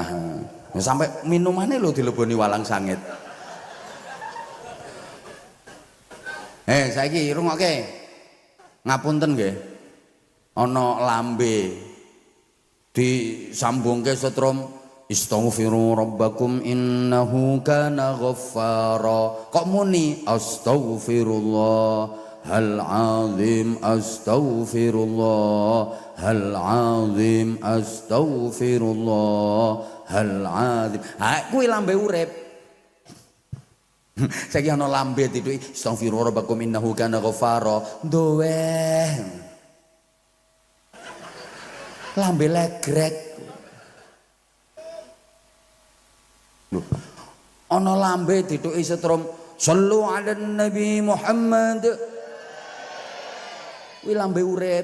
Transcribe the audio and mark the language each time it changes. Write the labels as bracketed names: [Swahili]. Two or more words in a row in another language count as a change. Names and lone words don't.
[Javanese] Ya, sampai minumane lho dileboni walang sangit. Saiki rungokke. Ngapunten nggih. Ana lambe disambungke setrum [Arabic] استغفروا ربكم إنه كان غفارا. [Javanese] Kok muni [Arabic] أستغفر الله العظيم أستغفر الله العظيم أستغفر الله العظيم. [Javanese] Ha kuwi lambe urip. Saiki ana lambe dituki [Arabic] أستغفر الله ربكم إنه كان غفارا. [Javanese] Duwe. Lambe legrek. Lho. Ana lambe dituki setrum [Arabic] صلوا على نبي محمد. [Javanese] Kuwi lambe urip.